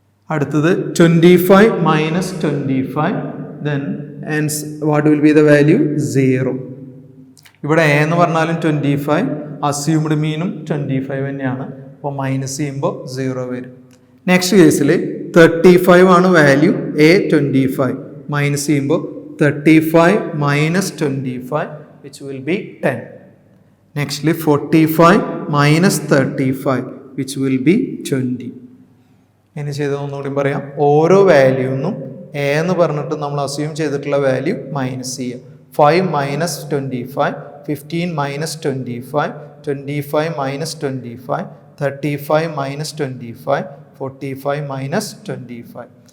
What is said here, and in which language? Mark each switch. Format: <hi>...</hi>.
<en>അടുത്തത് 25 minus 25, then what will be the value 0.</en> <ml>ഇവിടെ A എന്ന് പറഞ്ഞാലും 25, അസ്യൂംഡ് മീനും 25 തന്നെയാണ്. അപ്പോൾ മൈനസ് ചെയ്യുമ്പോൾ 0 വരും. നെക്സ്റ്റ് കേസിൽ 35 ആണ് വാല്യൂ, എ 25, മൈനസ് ചെയ്യുമ്പോൾ</ml> <en>35 minus 25 which will be 10. Nextly 45 minus 35 which will be 20.</en> <ml>ഇനി ചെയ്തതൊന്നുകൂടി പറയാം. ഓരോ വാല്യൂന്നും എ എന്ന് പറഞ്ഞിട്ട് നമ്മൾ അസ്യൂം ചെയ്തിട്ടുള്ള വാല്യൂ മൈനസ് ചെയ്യുക. 5 minus 25, 15 minus 25, 25 minus 25, 35 minus 25, 45 minus 25.</ml>